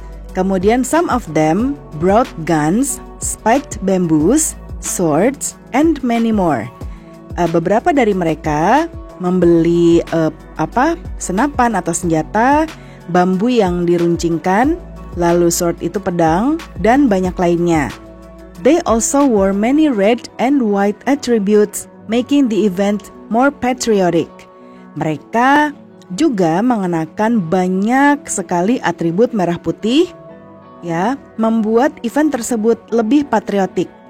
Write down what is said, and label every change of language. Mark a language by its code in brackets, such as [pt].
[en] Kemudian some of them brought guns, spiked bamboos, swords, and many more. [id] Beberapa dari mereka membeli senapan atau senjata, bambu yang diruncingkan, lalu sword itu pedang, dan banyak lainnya. [en] They also wore many red and white attributes, making the event more patriotic. [id] Mereka juga mengenakan banyak sekali atribut merah putih, ya, membuat event tersebut lebih patriotik.